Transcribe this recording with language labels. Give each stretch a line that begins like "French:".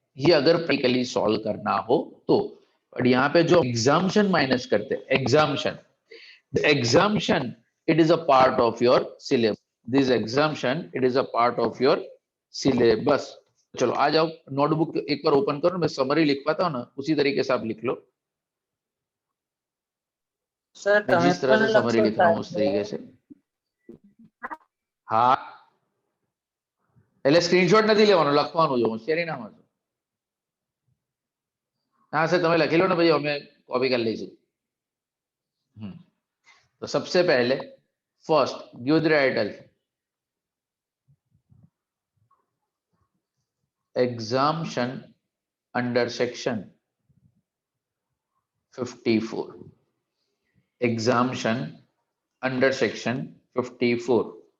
Hindi: ये अगर practically solve करना हो तो, और यहाँ पे जो एग्जाम्पशन माइनस करते हैं exemption
English: it is a part of your syllabus,
Hindi: this exemption it is a part of your syllabus। चलो आ जाओ, नोटबुक एक बार ओपन करो, मैं समरी लिख पाता हूँ ना उसी तरीके से आप लिख लो, सर मैं जिस तरह से समरी लिख रहा हूँ उस तरीके से। हाँ
Gujarati: એટલે સ્ક્રીનશોટ નથી લેવાનો, લખવાનું જો હોશિયારી ના મારજો। હા સર તમે લખી લો ને ભાઈ, અમે કોપી કરી લઈશું।
Hindi: तो सबसे पहले
English: First give the title exemption under section 54, exemption under section 54।